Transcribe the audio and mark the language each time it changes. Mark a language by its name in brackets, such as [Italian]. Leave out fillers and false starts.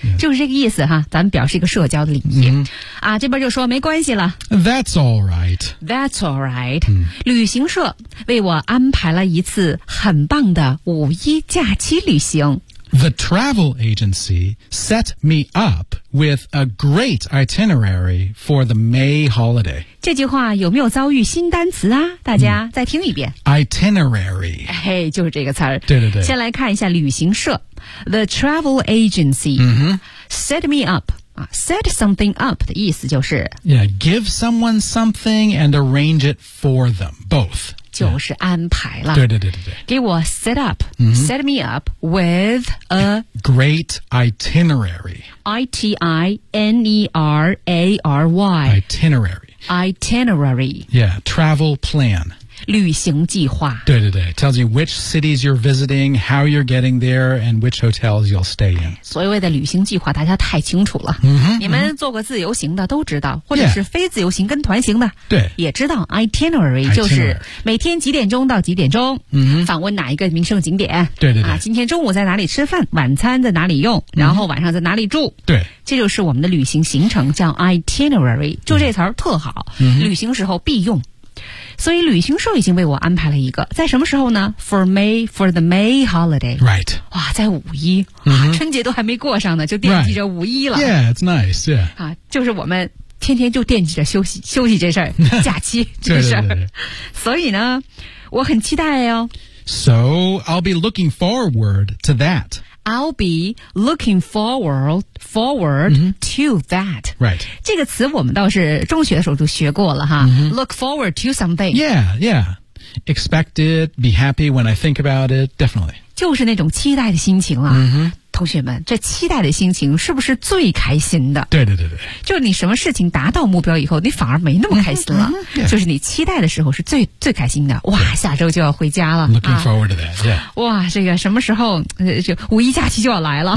[Chinese] 就是这个意思哈，咱们表示一个社交的礼仪。啊，这边就说没关系了。 [English] That's all right. That's all right. [Chinese] 旅行社为我安排了一次很棒的五一假期旅行。 [English] The travel agency set me up with a great itinerary for the May holiday. [Chinese] 这句话有没有遭遇新单词啊？大家再听一遍。 [English] Itinerary. [Chinese] 嘿，就是这个词儿。对对对。先来看一下旅行社。 [English] The travel agency set me up. Set something up [Chinese] 的意思就是。 [English] Yeah, give someone something and arrange it for them. Both. [Chinese] 就是安排了。对对对对对。给我 [English] set up,set me up with a great itinerary. I-T-I-N-E-R-A-R-Y. Itinerary. Itinerary. Yeah, travel plan. [Chinese] 旅行计划。对对对 [English] ，tells you which cities you're visiting, how you're getting there, and which hotels you'll stay in. [Chinese] 所谓的旅行计划，大家太清楚了。 Mm-hmm, 你们做过自由行的都知道，或者是非自由行跟团行的，对、yeah. ，也知道 itinerary 就是每天几点钟到几点钟，访问哪一个名胜景点。对对对，啊，今天中午在哪里吃饭，晚餐在哪里用，然后晚上在哪里住。对，这就是我们的旅行行程，叫 itinerary， 就这词儿特好， mm-hmm. 旅行时候必用。所以旅行社已经为我安排了一个，在什么时候呢 ？ [English] For May, for the May holiday. Right. [Chinese] 哇，在五一、啊，春节都还没过上呢，就惦记着五一了。 [English] Right. Yeah, it's nice. Yeah. [Chinese] 啊，就是我们天天就惦记着休息这事儿，假期这事儿。所以呢，我很期待哦。 [English] So I'll be looking forward to that. I'll be looking forward、mm-hmm. to that. Right. [Chinese] 这个词我们倒是中学的时候就学过了哈。 Mm-hmm. [English] Look forward to something. Yeah, yeah. Expect it, be happy when I think about it, definitely. [Chinese] 就是那种期待的心情了。 Mm-hmm. 同学们，这期待的心情是不是最开心的？对对对对。就你什么事情达到目标以后，你反而没那么开心了。 [English] Mm-hmm. Yeah. [Chinese] 就是你期待的时候是最开心的。哇，下周就要回家了。 [English] Looking forward to that, yeah. [Chinese] 哇，这个什么时候，就五一假期就要来了。